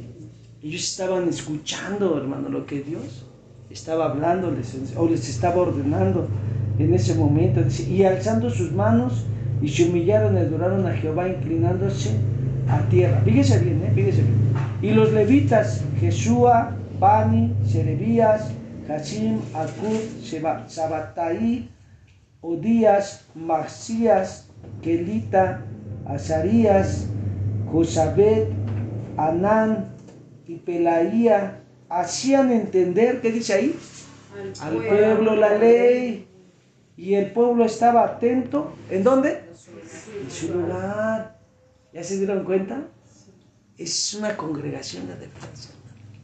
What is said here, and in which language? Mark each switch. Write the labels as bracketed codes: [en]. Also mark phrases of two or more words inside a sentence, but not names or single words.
[es] Ellos estaban escuchando, hermano, lo que Dios estaba hablándoles o les estaba ordenando en ese momento. Dice, y alzando sus manos y se humillaron y adoraron a Jehová inclinándose a tierra. Fíjese bien, fíjese bien. Y los levitas, Jesúa, Bani, Serebías, Hasim, Acub, Sabatai, Odías, Masías, Kelita, Azarías, Josabet, Anán y Pelaía, hacían entender, ¿qué dice ahí? Al pueblo la ley. Y el pueblo estaba atento. ¿En dónde? En su lugar. ¿Ya se dieron cuenta? Es una congregación de defensa.